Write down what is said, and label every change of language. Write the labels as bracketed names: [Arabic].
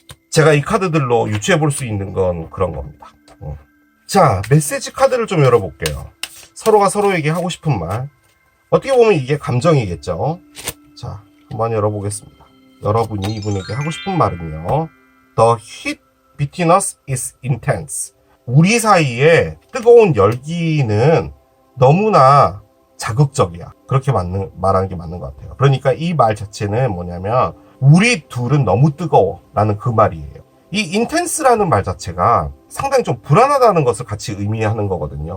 [Korean] 제가 이 카드들로 유추해 볼 수 있는 건 그런 겁니다. 자, 메시지 카드를 좀 열어볼게요. 서로가 서로에게 하고 싶은 말. 어떻게 보면 이게 감정이겠죠. 자, 한번 열어보겠습니다. 여러분이 이분에게 하고 싶은 말은요. [English] The heat between us is intense. [Korean] 우리 사이에 뜨거운 열기는 너무나 자극적이야. 그렇게 말하는 게 맞는 것 같아요. 그러니까 이 말 자체는 뭐냐면 우리 둘은 너무 뜨거워 라는 그 말이에요. 이 intense라는 말 자체가 상당히 좀 불안하다는 것을 같이 의미하는 거거든요.